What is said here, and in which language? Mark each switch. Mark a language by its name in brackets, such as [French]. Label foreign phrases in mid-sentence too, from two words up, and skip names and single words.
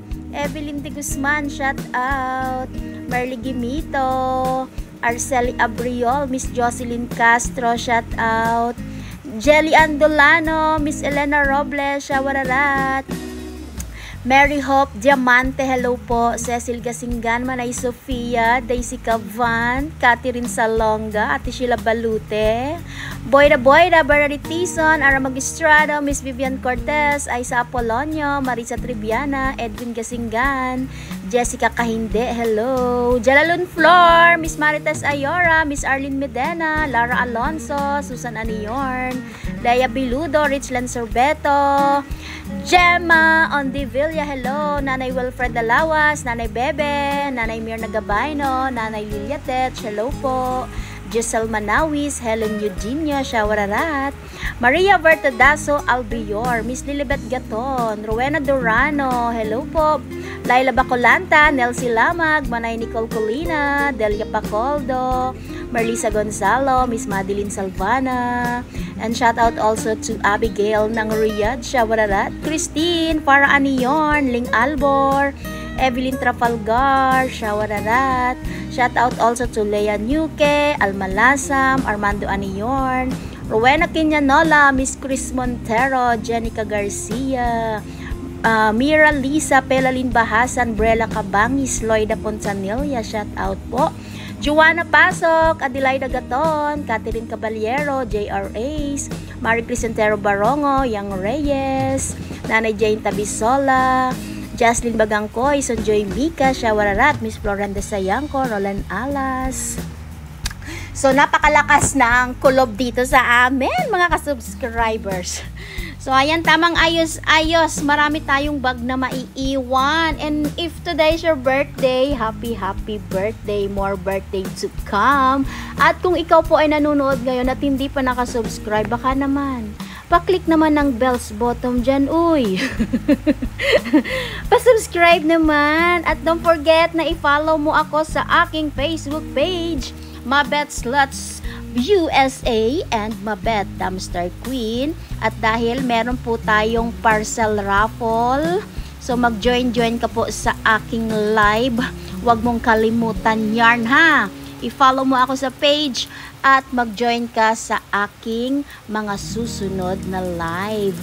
[English] Evelyn de Guzman, shout out. Marley Gimito, Arceli Abriol, Miss Jocelyn Castro, shout out. Jelly Andolano, Miss Elena Robles, shawararat. Mary Hope Diamante, hello po. Cecil Gasingan, Manay Sofia, Daisy Cavan, Catherine Salonga, Ate Sheila Balute, Boyda Baratison, Ara Magistrado, Miss Vivian Cortez, Aisa Apolonio, Marisa Triviana, Edwin Gasingan, Jessica Kahinde, hello. Jalalun Flor, Miss Marites Ayora, Miss Arlene Medena, Lara Alonso, Susan Aniorn, Daya Biludo, Richland Sorbeto, Gemma Ondivilla, hello. Nanay Wilfred Dalawas, Nanay Bebe, Nanay Mirna Gabayno, Nanay Lilia Tech, hello po. Giselle Manawis, Helen Eugenio, Shawararat, Maria Vertadaso Albior, Miss Lilibet Gaton, Rowena Durano, hello po. Laila Bacolanta, Nelsie Lamag, Manay Nicole Colina, Delia Pacoldo, Marlisa Gonzalo, Miss Madeline Salvana, and shout out also to Abigail ng Riyadh, Shawararat, Christine, Farah Anion, Ling Albor, Evelyn Trafalgar, Shawararat. Shout out also to Lea Nuke, Almalasam, Armando Aniorn, Rowena Quinanola, Miss Chris Montero, Jenica Garcia, Mira Lisa, Pelalin Bahasan, Brella Cabangis, Loida Ponsanilla, shout out po. Juana Pasok, Adelaida Gaton, Catherine Caballero, J.R. Ace, Marie Crisantero Barongo, Yang Reyes, Nanay Jane Tabisola, Jaslyn Bagangkoy, Sonjoy Mika, Shawararat, Miss Florenda Sayangko, Roland Alas. [Filipino] So, napakalakas na ang kulob dito sa amin, mga ka-subscribers. So, ayan, tamang ayos-ayos. Marami tayong bag na maiiwan. [English] And if today is your birthday, happy birthday. More birthday to come. [Filipino] At kung ikaw po ay nanonood ngayon at hindi pa nakasubscribe, baka naman, pa-click naman ng [English] bells bottom [Filipino] dyan, uy. Pa-subscribe naman. At [English] don't forget [Filipino] na i-follow mo ako sa aking Facebook page, Mabet Sluts USA and Mabet Dumpster Queen. At dahil meron po tayong [English] parcel raffle, [Filipino] so mag-join ka po sa aking live. Huwag mong kalimutan yarn ha. I-follow mo ako sa page at mag-join ka sa aking mga susunod na live.